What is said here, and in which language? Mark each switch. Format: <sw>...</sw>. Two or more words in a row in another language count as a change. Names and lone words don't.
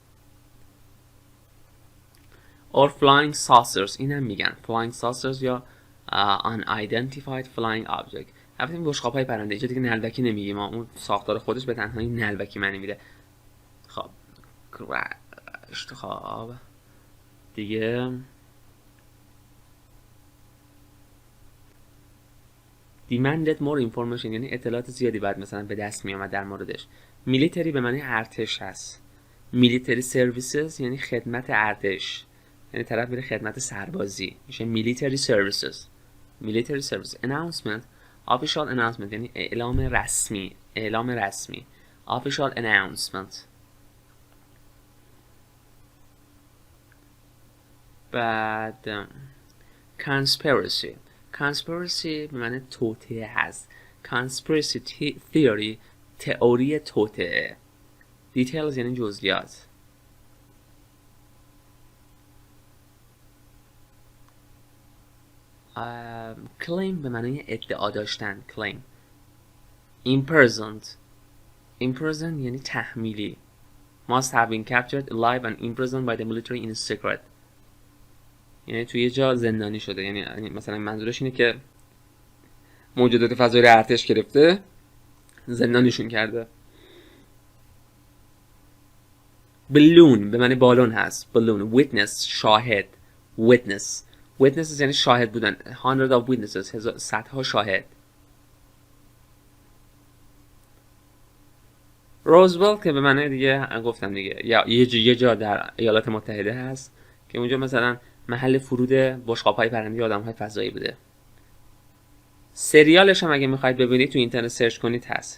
<en>or Flying Saucers</en> <fa>این هم میگن</fa> <en>Flying Saucers یا Unidentified Flying Object.</en> <fa>البته این بشقاب های پرنده اینجا دیگه نلبکی نمیگیم، اون ساختار خودش به تنهایی نلبکی معنی میده. خب دیگه</fa> <en>demanded more information</en> <fa>یعنی اطلاعات زیادی باید مثلا به دست می آمد در موردش. military به معنی ارتش هست.</fa> <en>military services</en> <fa>یعنی خدمت ارتش، یعنی طرف میره خدمت سربازی، میشه</fa> <en>military services. military service. announcement official announcement</en> <fa>یعنی اعلام رسمی، اعلام رسمی.</fa> <en>official announcement.</en> <fa>بعد conspiracy. conspiracy به معنی توطئه هست.</fa> <en>conspiracy theory</en> <fa>تئوری توطئه. details یعنی جزئیات. claim به معنی ادعا داشتن.</fa> <en>claim. imprisoned. imprisoned</en> <fa>یعنی تحمیلی.</fa> <en>must have been captured alive and imprisoned by the military in secret.</en> <fa>یعنی توی یه جا زندانی شده، یعنی مثلا منظورش اینه که موجودات فضایی رو ارتش گرفته، زندانیشون کرده. balloon به معنی بالون هست.</fa> <en>balloon.</en> <fa>witness شاهد. witnesses یعنی شاهد بودن.</fa> <en>100 of witnesses</en> <fa>صدها شاهد. روزولت که به معنی دیگه گفتم دیگه، یا یه جا در ایالات متحده هست که اونجا مثلا محل فرود بشقاب‌های پرنده آدم‌های فضایی بوده. سریالش هم اگه می‌خواید ببینید تو اینترنت سرچ کنید هست.</fa>